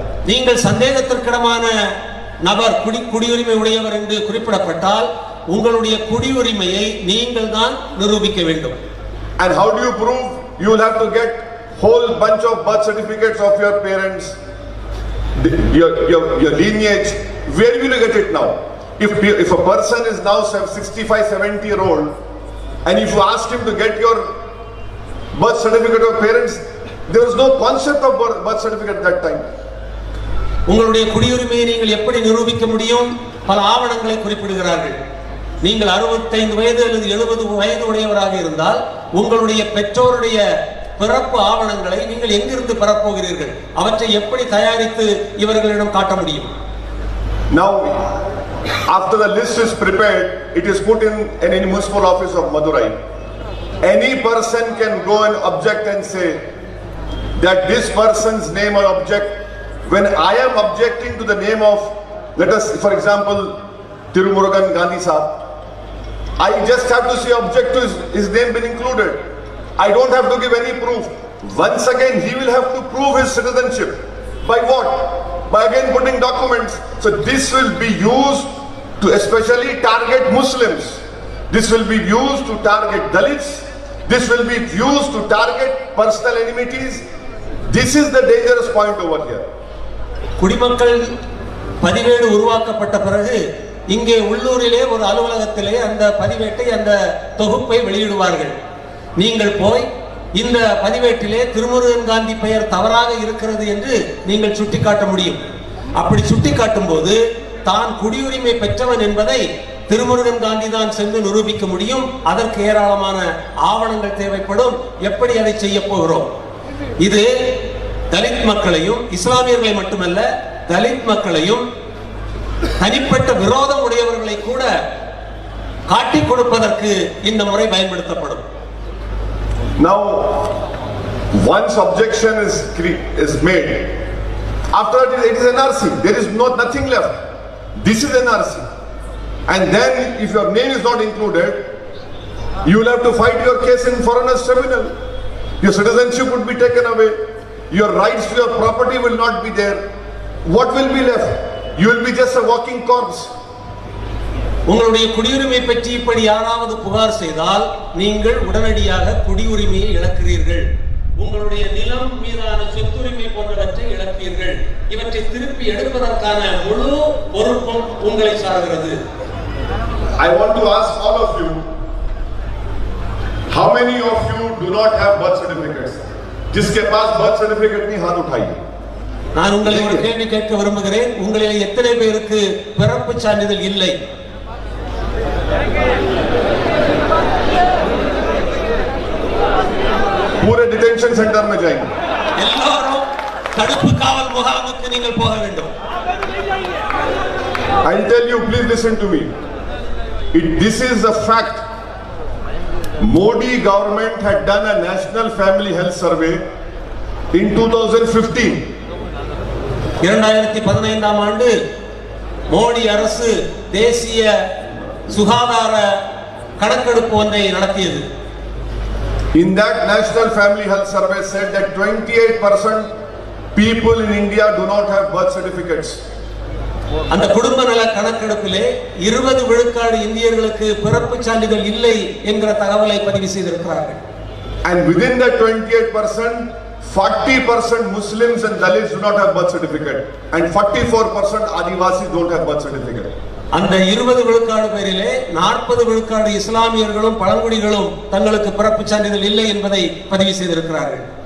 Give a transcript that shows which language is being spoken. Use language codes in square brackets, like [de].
[ta] நீங்கள் சந்தேகத்திற்கிடமான நபர், குடியுரிமை உடையவர் என்று குறிப்பிடப்பட்டால் உங்களுடைய குடியுரிமையை நீங்கள் தான் நிரூபிக்க வேண்டும். [en] And how do you prove? You will have to get whole bunch of birth certificates of your parents, your lineage. Where will you get it now? If a person is now 65, 70-year-old, and if you ask him to get your birth certificate of parents, there was no concept of birth certificate at that time. [ta] உங்களுடைய குடியுரிமையை நீங்கள் எப்படி நிரூபிக்க முடியும்? பல ஆவணங்களை குறிப்பிடுகிறார்கள். நீங்கள் 65 வயது அல்லது 70 வயது உடையவராக இருந்தால் உங்களுடைய பெற்றோருடைய பிறப்பு ஆவணங்களை நீங்கள் எங்கிருந்து பெறப்போகிறீர்கள்? அவற்றை எப்படி தயாரித்து இவர்களிடம் காட்ட முடியும்? [en] Now, after the list is prepared, it is put in any municipal office of Madurai. Any person can go and object and say that this person's name or object. When I am objecting to the name of, let us, for example, Tirumurugan Gandhi Sahab, I just have to say object to his name being included. I don't have to give any proof. Once again, he will have to prove his citizenship. By what? By again putting documents. So this will be used to especially target Muslims. This will be used to target Dalits. This will be used to target personal enmities. This is the dangerous point over here. [ta] குடிமக்கள் பதிவேடு உருவாக்கப்பட்ட பிறகு இங்கே உள்ளூரிலே ஒரு அலுவலகத்திலே அந்த பதிவேட்டை, அந்த தொகுப்பை வெளியிடுவார்கள். நீங்கள் போய் இந்த பதிவேட்டிலே திருமுருகன் காந்தி பெயர் தவறாக இருக்கிறது என்று நீங்கள் சுட்டிக்காட்ட முடியும். அப்படி சுட்டிக்காட்டும் போது தான் குடியுரிமை பெற்றவன் என்பதை திருமுருகன் காந்தி தான் சென்று நிரூபிக்க முடியும். அதற்கு ஏராளமான ஆவணங்கள் தேவைப்படும். எப்படி அதை செய்ய போகிறோம்? இது தலித் மக்களையும் இஸ்லாமியர்களை மட்டுமல்ல, தலித் மக்களையும் தனிப்பட்ட விரோதம் உடையவர்களை கூட காட்டிக் கொடுப்பதற்கு இந்த முறை பயன்படுத்தப்படும். [en] Now, once objection is made, after that it is NRC. There is nothing left. This is NRC. And then, if your name is not included, you will have to fight your case in foreigners tribunal. Your citizenship would be taken away. Your rights to your property will not be there. What will be left? You will be just a walking corpse. [ta] உங்களுடைய குடியுரிமை பற்றி இப்படி யாராவது புகார் செய்தால் நீங்கள் உடனடியாக குடியுரிமையை இழக்கிறீர்கள். உங்களுடைய நிலம் மீதான சொத்துரிமை போன்றவற்றை இழப்பீர்கள். இவற்றை திருப்பி எடுப்பதற்கான முழு பொறுப்பும் உங்களை சார்கிறது. [en] I want to ask all of you, how many of you do not have birth certificates? [hi] जिसके पास [en] birth certificate [hi] नहीं, हाथ उठाइए. [ta] நான் உங்களை ஒரு கேள்வி கேட்க விரும்புகிறேன். உங்களில் எத்தனை பேருக்கு பிறப்பு சான்றிதழ் இல்லை? [hi] पूरे डिटेंशन सेंटर में जाएंगे. [ta] எல்லாரும் தடுப்பு காவல் முகாமுக்கு நீங்கள் போக வேண்டும். [en] I'll tell you, please listen to me. This is a fact. Modi government had done a national family health survey in 2015. [ta] 2015ஆம் ஆண்டு மோடி அரசு தேசிய சுகாதார கணக்கெடுப்பு ஒன்றை நடத்தியது. [en] In that national family health survey said that 28% people in India do not have birth certificates. [ta] அந்த குடும்ப நல கணக்கெடுப்பிலே 20 விழுக்காடு இந்தியர்களுக்கு பிறப்பு சான்றிதழ் இல்லை என்கிற தகவலை பதிவு செய்திருக்கிறார்கள். [en] And within that 28%, 40% Muslims and Dalits do not have birth certificate, and 44% Adivasis don't have birth certificate. [ta] அந்த 20 விழுக்காடு பேரிலே 40 விழுக்காடு இஸ்லாமியர்களும் பழங்குடிகளும் தங்களுக்கு பிறப்பு சான்றிதழ் இல்லை என்பதை பதிவு செய்திருக்கிறார்கள்.